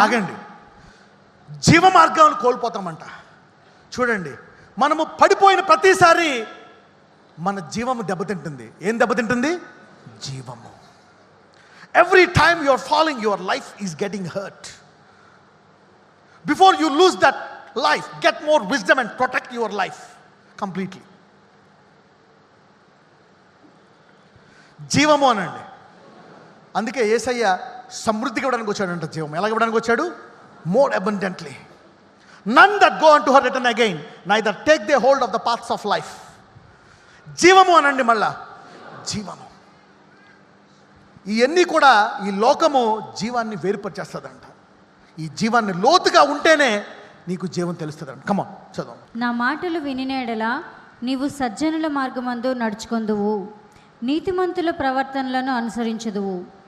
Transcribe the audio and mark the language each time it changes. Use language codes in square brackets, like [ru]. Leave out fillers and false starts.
[te] ఆగండి, జీవ మార్గాన్ని కోల్పోతామంట. చూడండి, మనము పడిపోయిన ప్రతిసారి మన జీవము దెబ్బతింటుంది. ఏం దెబ్బతింటుంది? జీవము. [en] Every time you are falling, your life is getting hurt. Before you lose that life, get more wisdom and protect your life completely. [te] జీవము అనండి. అందుకే యేసయ్య సమృద్ధిగా ఇవ్వడానికి వచ్చాడంట. జీవం ఎలా ఇవ్వడానికి వచ్చాడు? [en] More abundantly. None that go unto her return again, neither take they hold of the paths of life. [te] జీవము అనండి. మళ్ళా జీవము. ఇవన్నీ కూడా ఈ లోకము జీవాన్ని వేరుపరిచేస్తుందంట. ఈ జీవాన్ని లోతుగా ఉంటేనే నీకు జీవం తెలుస్తుందంట. కమాన్, చదువు. నా మాటలు వినిన యెడల నీవు సజ్జనుల మార్గమందు నడుచుకొందువు, నీతిమంతుల ప్రవర్తనలను అనుసరించుదువు.